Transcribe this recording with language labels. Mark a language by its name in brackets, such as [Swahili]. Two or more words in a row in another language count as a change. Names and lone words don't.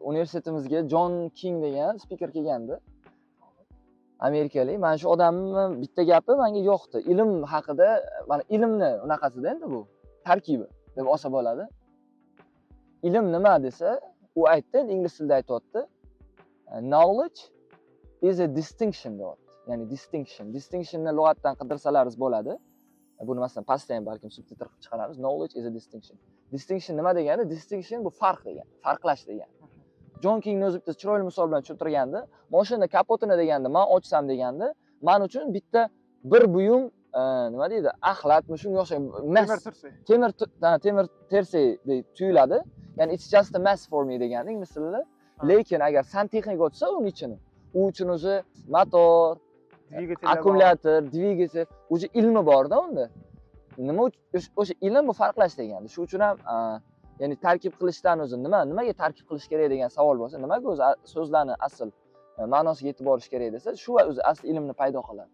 [Uzbek] universitetimizga Jon King degan spiker kelgandi. Amerikalik. Mana shu odamning bitta gapi menga yoqdi. Ilm haqida, mana ilmni unaqasida endi bu tarkibi deb olsa bo'ladi. Ilm nima desa, u aytdi, ingliz tilida aytayapti. [English] Knowledge is a distinction deyapti. [Uzbek] Ya'ni distinction. Distinctionni lug'atdan qidirsalaringiz bo'ladi. Buni masalan pastda ham balkim subtitr qilib chiqaramiz. [English] Knowledge is a distinction. [Uzbek] Distinction nima degani? Distinction bu farq degani, farqlash degani. Jon Kingni o'zi bitta chiroyli misol bilan tushuntirgandi. Mashina kapotini deganda, men ochsam deganda, men uchun bitta bir buyum nima deydi? Axlatmi shunga o'xshagan temir tersak tuyuladi. [English] Ya'ni it's just a mess for me [Uzbek] degani ingliz tilida. Lekin agar santexnik o'tsa uni ichini, u uchun o'zi motor, akkumulyator, dvigatel, o'zi ilmi bor-da unda. Nima o'sha ilm bu farqlash degani. Shu uchun ham ya'ni tarkib qilishdan o'zi nimaga tarkib qilish kerak degan savol bo'lsa, nimaga o'zi so'zlarni asl ma'nosiga yetib borish kerak desa, shu o'zi asl ilmni paydo qiladi.